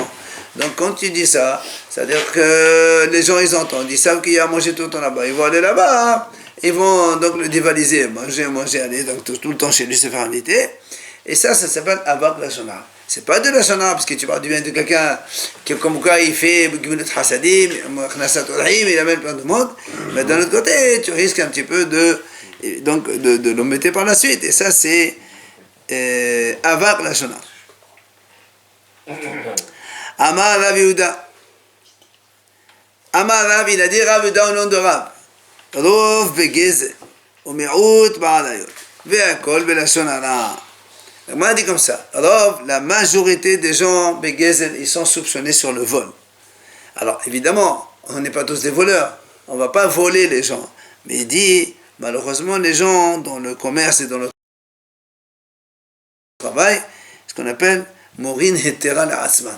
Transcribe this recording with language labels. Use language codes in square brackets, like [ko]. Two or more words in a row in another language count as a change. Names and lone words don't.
[fr] Donc quand tu dis ça, ça veut dire que les gens ils entendent, ils savent qu'il y a à manger tout le temps là-bas, ils vont aller là-bas, ils vont donc le dévaliser, manger, aller donc tout le temps chez lui se faire inviter. Et ça s'appelle [he] אבק לשון הרע. [fr] C'est pas de [he] לשון הרע [fr] parce que tu parles du bien de quelqu'un qui comme quoi il fait [he] גמילות חסדים, הכנסת אורחים, [fr] il amène plein de monde, mais d'un autre côté tu risques un petit peu de l'embêter par la suite. Et ça c'est [he] אבק לשון הרע. אמר רב יהודה. אמר רב, [fr] il a dit Rav Yehuda au nom de Rav. [he] רוב בגזל, ומיעוט בעריות, והכל בלשון הרע. [fr] Moi, dit comme ça. Rov, la majorité des gens begezel, ils sont soupçonnés sur le vol. Alors, évidemment, on n'est pas tous des voleurs. On ne va pas voler les gens. Mais il dit, malheureusement, les gens dans le commerce et dans le travail, ce qu'on appelle [he] מורין היתר לעצמן.